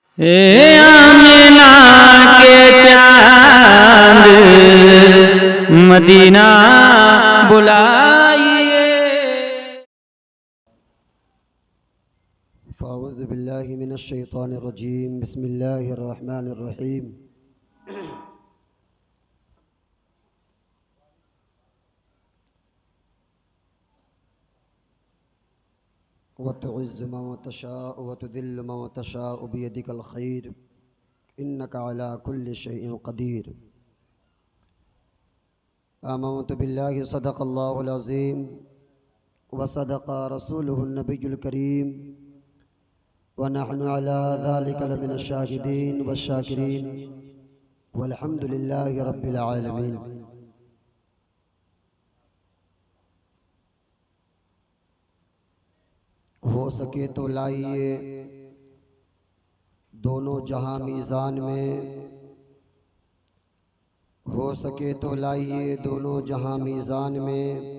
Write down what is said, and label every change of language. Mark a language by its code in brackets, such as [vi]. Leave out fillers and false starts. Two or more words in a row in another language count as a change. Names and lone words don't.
[ur] اے آمنہ کے چاند مدینہ بلائیے. [ar] فأعوذ بالله من الشيطان الرجيم، بسم الله الرحمن الرحيم. وتعز من تشاء وتذل من تشاء بيدك الخير إنك على كل شيء قدير. آمنت بالله صدق الله العظيم وصدق رسوله النبي الكريم ونحن على ذلك لمن الشاهدين والشاكرين والحمد لله رب العالمين. [ur] ہو سکے تو لائیے دونوں جہاں میزان میں، ہو سکے تو لائیے دونوں جہاں میزان میں.